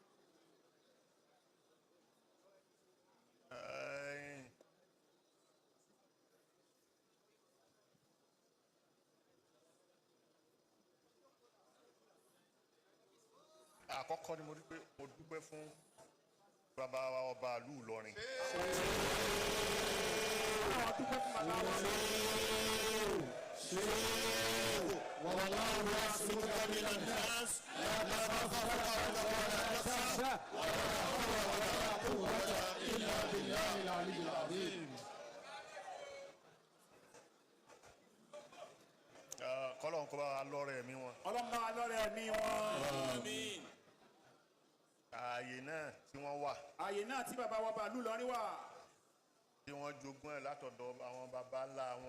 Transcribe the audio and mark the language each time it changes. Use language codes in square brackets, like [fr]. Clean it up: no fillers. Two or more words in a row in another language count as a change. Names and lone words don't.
[yo] àkọ́kọ́ ni mo rí pé mo dúpẹ́ fún bàbá wa ọba ìlú Ìlọrin. [ar] والله يعصمك من الناس لا تخاف ولا تخشى ولا حول ولا قوة إلا بالله العلي العظيم. [yo] kọ́lọ́n kó bá wa lọ́rẹ̀ ẹ̀mí wọn. Ọlọ́run bá wa lọ́rẹ̀ ẹ̀mí wọn. Àmín. ààyè náà tí wọ́n wà. ààyè náà tí bàbá wa bàálù lọ́rí wà. tí wọ́n jogún ẹ̀ látọ̀dọ̀ àwọn baba ńlá wọn.